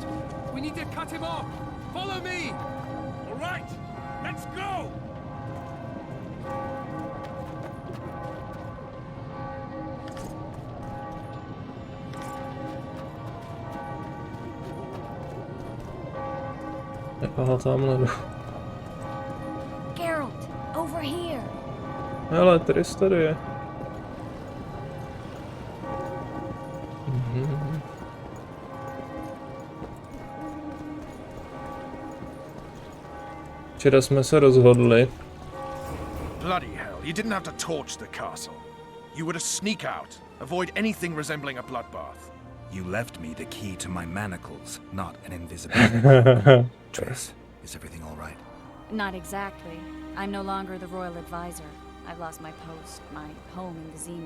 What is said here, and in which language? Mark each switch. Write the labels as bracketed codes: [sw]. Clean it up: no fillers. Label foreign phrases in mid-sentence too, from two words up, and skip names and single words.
[en] We need to cut him off. Follow me. All right, let's go! [cs] Aha, tamhle jdu. [en] Geralt, over here. [cs] Hele, Triss tady je. Včera jsme se rozhodli. [en] Bloody hell, you didn't have to torch the castle. You were to sneak out, avoid anything resembling a bloodbath. You left me the key to my manacles, not an invisible. Triss, is everything all right? Not exactly. I'm no longer the royal advisor. I've lost my post, my home in Vizima.